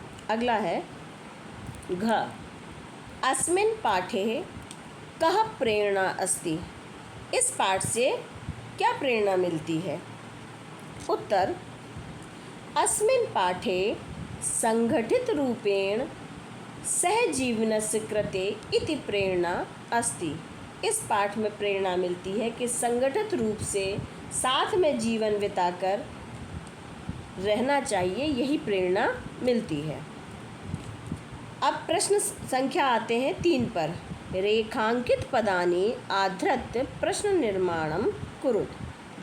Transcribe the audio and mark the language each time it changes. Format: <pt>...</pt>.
<hi>अगला है घ,</hi> <sa>अस्मिन् पाठे कः प्रेरणा अस्ति।</sa> <hi>इस पाठ से क्या प्रेरणा मिलती है।</hi> <sa>उत्तर, अस्मिन् पाठे संगठित रूपेण सहजीवनस्य कृते इति प्रेरणा अस्ति।</sa> <hi>इस पाठ में प्रेरणा मिलती है कि संगठित रूप से साथ में जीवन बिताकर रहना चाहिए, यही प्रेरणा मिलती है। अब प्रश्न संख्या आते हैं 3 पर।</hi> <sa>रेखांकित पदानि आधृत्य प्रश्न निर्माणम कुरुत।</sa>